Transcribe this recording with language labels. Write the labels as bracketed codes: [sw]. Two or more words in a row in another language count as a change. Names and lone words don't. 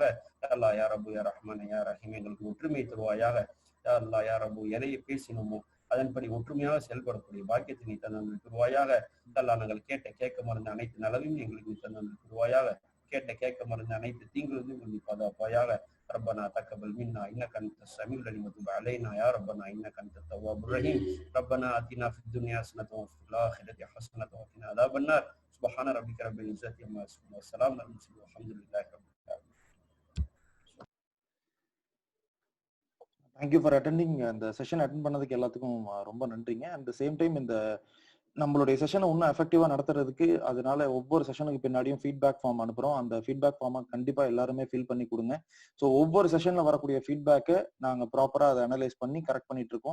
[ar] يا الله يا رب يا رحمن يا رحيم [ta] எங்களுக்கு ஒற்றுமை தருவாயாக. [ar] يا الله يا رب [ta] எதையை பேசினோமோ அதன்படி ஒற்றுமையாக செயல்படக்கூடிய பாக்கியத்தை நீ தந்துருவாயாக. [ar] يا الله [ta] நாங்கள் கேட்க மறந்த அனைத்து நலவையும் எங்களுக்கு நீ தந்துருவாயாக. கேட்க மறந்த அனைத்து தீங்குகளும் எங்களுக்கு பாதுகாப்பாயாக. [ar] ربنا تقبل منا انك انت السميع العليم وتب علينا يا ربنا انك انت التواب الرحيم. ربنا اتنا في الدنيا حسنه وفي الاخره حسنه وقنا عذاب النار. سبحان ربك رب العزه عما يصفون والسلام على المرسلين والحمد لله رب العالمين. [en] Thank you for attending. [ta] அந்த [en] session attend [ta] பண்ணதுக்கு எல்லாத்துக்கும் ரொம்ப நன்றிங்க. [en] at the same time [ta] இந்த நம்மளுடைய செஷனை இன்னும் எஃபெக்டிவா நடத்துறதுக்கு அதனால ஒவ்வொரு செஷனுக்கு பின்னாடியும் [en] feedback form [ta] அனுப்புறோம். அந்த [en] feedback formai [ta] கண்டிப்பா எல்லாருமே ஃபில் பண்ணி கொடுங்க. ஸோ ஒவ்வொரு செஷன்ல வரக்கூடிய ஃபீட்பேக்கை நாங்க ப்ராப்பரா அதை அனலைஸ் பண்ணி கரெக்ட் பண்ணிட்டு இருக்கோம்.